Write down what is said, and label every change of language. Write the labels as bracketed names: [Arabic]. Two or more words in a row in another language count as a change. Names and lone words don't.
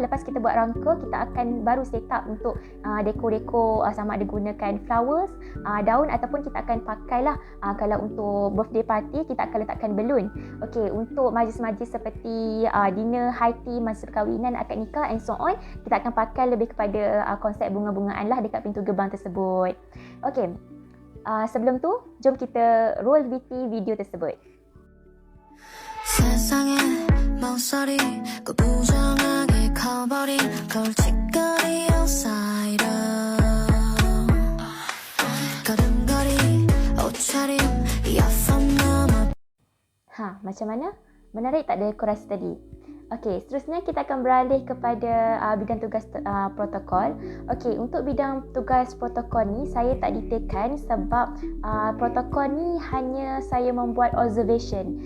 [Malay] Lepas kita buat rangka, kita akan baru [English] set up [Malay] untuk dekor-dekor sama ada gunakan flowers, daun ataupun kita akan pakailah kalau untuk [English] birthday party [Malay] kita akan letakkan balloon. Okey, untuk majlis-majlis seperti dinner, [English] high tea, [Malay] masa perkahwinan, akad nikah [English] and so on, [Malay] kita akan pakai lebih kepada konsep bunga-bungaan lah dekat pintu gerbang tersebut. Okey, sebelum tu jom kita [English] roll VT video [Malay] tersebut. [Korean] 세상에 멍설이 그 부정하게 커버린 걸칫거리 outsider 걸음걸이 옷차림 이어폰 넘어. [Malay] Macam mana? Menarik tak dekorasi tadi? Okey, seterusnya kita akan beralih kepada bidang tugas protokol. Okey, untuk bidang tugas protokol ni saya tak detailkan sebab protokol ni hanya saya membuat observation.